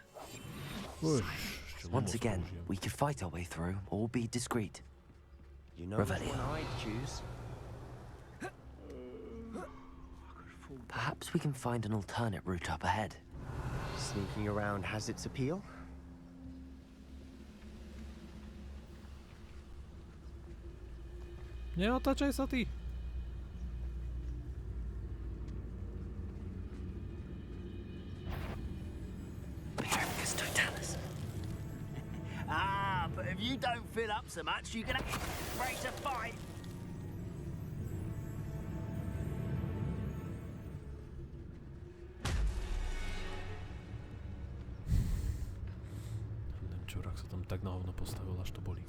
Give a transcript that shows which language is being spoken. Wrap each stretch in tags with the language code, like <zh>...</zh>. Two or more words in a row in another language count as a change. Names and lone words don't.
<en>Uš, Once again, we could fight our way through or be discreet. You know which Revelio. one I'd choose. Perhaps we can find an alternate route up ahead. Sneaking around has its appeal.</en> <sk>Neotáčaj sa ty.</sk> <en>Ah, but if you don't fill up so much, you're gonna break a fight.</en> <sk>Ten čurák sa tam tak na hovno postavil, až to bolí.</sk>